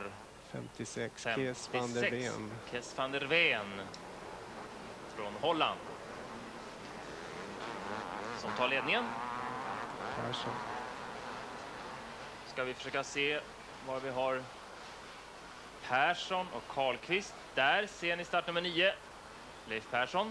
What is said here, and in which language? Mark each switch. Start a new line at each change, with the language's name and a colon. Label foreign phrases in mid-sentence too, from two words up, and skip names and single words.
Swedish: 56, 56. Kees van der Veen. Kees van der Veen från Holland. Som tar ledningen. Persson. Ska vi försöka se var vi har Persson och Karlqvist. Där ser ni startnummer 9. Leif Persson.